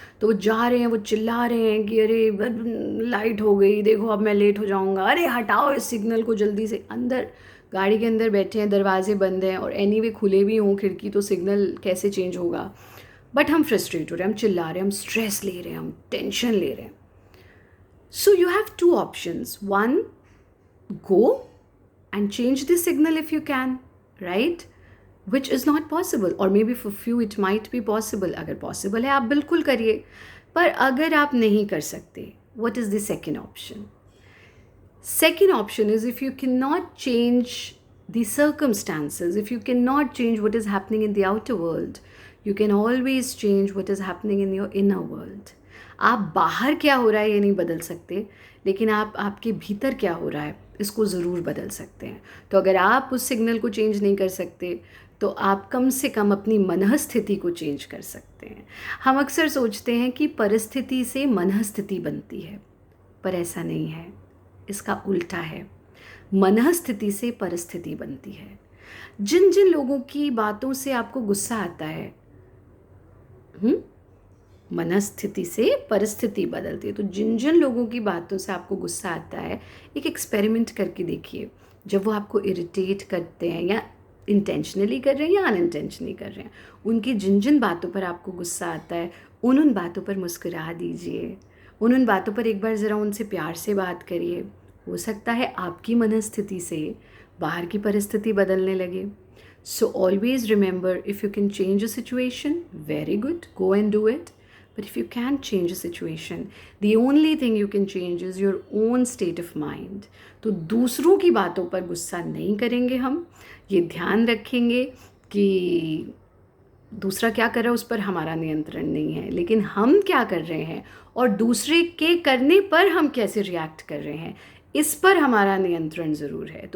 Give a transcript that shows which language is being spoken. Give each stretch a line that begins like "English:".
Hindi: तो वो जा रहे हैं, वो चिल्ला रहे हैं कि अरे लाइट हो गई, देखो अब मैं लेट हो जाऊंगा, अरे हटाओ इस सिग्नल को जल्दी से। अंदर गाड़ी के अंदर बैठे हैं, दरवाजे बंद हैं, और एनीवे खुले भी हों खिड़की तो सिग्नल कैसे चेंज होगा। बट हम फ्रस्ट्रेट हो रहे हैं, हम चिल्ला रहे हैं, हम स्ट्रेस ले रहे हैं, हम टेंशन ले रहे हैं।
English: So you have two options, one, go and change the signal if you can, right? Which is not possible, or maybe for few it might be possible.
Hindi: अगर possible है आप बिल्कुल करिए, पर अगर आप नहीं कर सकते, what is the second option?
English: Second option is, if you cannot change the circumstances, if you cannot change what is happening in the outer world, you can always change what is happening in your inner world.
Hindi: आप बाहर क्या हो रहा है ये नहीं बदल सकते, लेकिन आप आपके भीतर क्या हो रहा है इसको ज़रूर बदल सकते हैं। तो अगर आप उस सिग्नल को चेंज नहीं कर सकते, तो आप कम से कम अपनी मनःस्थिति को चेंज कर सकते हैं। हम अक्सर सोचते हैं कि परिस्थिति से मनःस्थिति बनती है, पर ऐसा नहीं है, इसका उल्टा है। मनःस्थिति से परिस्थिति बनती है। जिन जिन लोगों की बातों से आपको गुस्सा आता है, मनस्थिति से परिस्थिति बदलती है। तो जिन जिन लोगों की बातों से आपको गुस्सा आता है, एक एक्सपेरिमेंट करके देखिए। जब वो आपको इरिटेट करते हैं, या इंटेंशनली कर रहे हैं या अनइंटेंशनली कर रहे हैं, उनकी जिन जिन बातों पर आपको गुस्सा आता है, उन बातों पर मुस्कुरा दीजिए, उन बातों पर एक बार ज़रा उनसे प्यार से बात करिए। हो सकता है आपकी मनस्थिति से बाहर की परिस्थिति बदलने लगे।
English: So always remember, if you can change a situation, very good, go and do it. But if you can't change a situation, the only thing you can change is your own state of mind.
Hindi: तो दूसरों की बातों पर गुस्सा नहीं करेंगे हम, ये ध्यान रखेंगे कि दूसरा क्या कर रहा है उस पर हमारा नियंत्रण नहीं है, लेकिन हम क्या कर रहे हैं और दूसरे के करने पर हम कैसे रिएक्ट कर रहे हैं, इस पर हमारा नियंत्रण ज़रूर है।